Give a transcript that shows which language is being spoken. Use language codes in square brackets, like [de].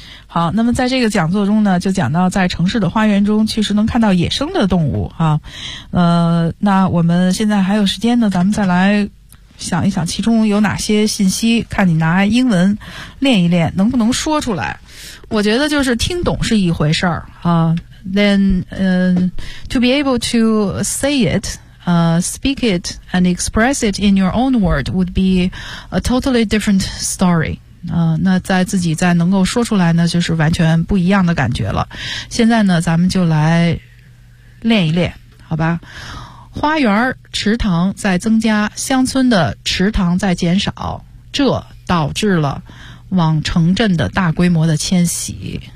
[zh] 好，那么在这个讲座中呢，就讲到在城市的花园中，确实能看到野生的动物啊。那我们现在还有时间呢，咱们再来想一想其中有哪些信息，看你拿英文练一练能不能说出来。我觉得就是听懂是一回事儿啊。 [en] Then, to be able to say it, speak it, and express it in your own word would be a totally different story. [zh] 那在自己再能够说出来呢，就是完全不一样的感觉了。现在呢，咱们就来练一练，好吧？花园、池塘在增加，乡村的池塘在减少，这导致了往城镇的大规模的迁徙。